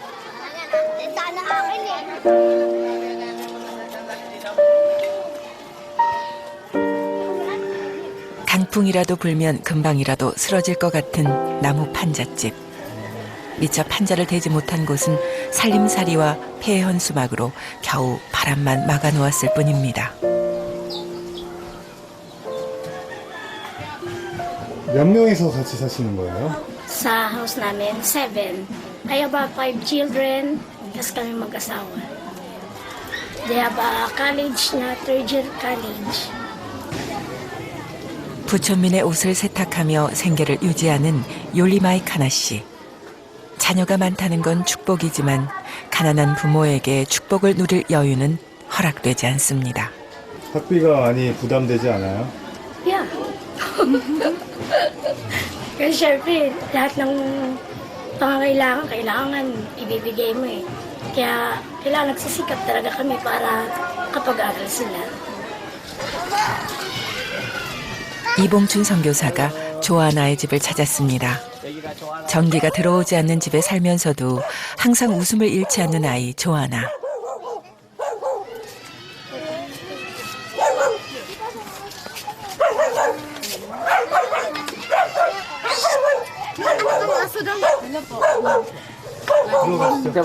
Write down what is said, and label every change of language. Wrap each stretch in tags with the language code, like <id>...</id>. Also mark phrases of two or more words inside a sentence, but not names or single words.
<ko>강풍이라도 불면 금방이라도 쓰러질 것 같은 나무 판잣집. 미처 판자를 대지 못한 곳은 살림살이와 폐허한 수막으로 겨우 바람만 막아놓았을 뿐입니다. 몇 명이서 같이 사시는 거예요?</ko> <tl>Sa house namin, 7.</tl> <en>I have 5 children,</en> <tl>tapos kami mag-asawa.</tl> <en>They have a college na, 3rd year college.</en> <ko>부촌민의 옷을 세탁하며 생계를 유지하는 요리마이 카나 씨. 자녀가 많다는 건 축복이지만 가난한 부모에게 축복을 누릴 여유는 허락되지 않습니다. 학비가 많이 부담되지 않아요?</ko> <en>Yeah.</en> <tl>Kasi syempre, lahat ng kailangan ibibigay mo eh. Kaya kailangan nagsisikap talaga kami para kapag-aral sila.</tl> <ko>이봉춘 선교사가 조아나의 집을 찾았습니다. 전기가 들어오지 않는 집에 살면서도 항상 웃음을 잃지 않는 아이 조아나. 들어가시죠.</ko>